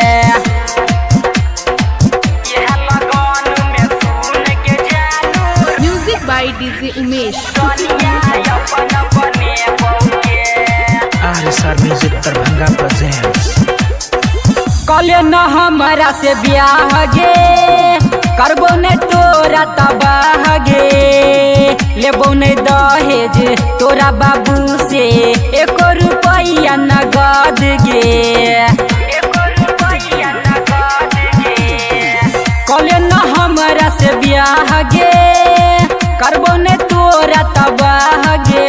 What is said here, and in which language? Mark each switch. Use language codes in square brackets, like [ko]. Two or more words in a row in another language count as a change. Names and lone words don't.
[en] music by DJ Umesh. RSR Music Darbhanga presents [mai] कले न हमरा से ब्याह गे करबो ने तोरा तबाह गे। लेबो ने दहेज तोरा बाबू से 1 रुपया नगद गे। कले न हमरा से ब्याह गे करबो ने तोरा तबाह गे।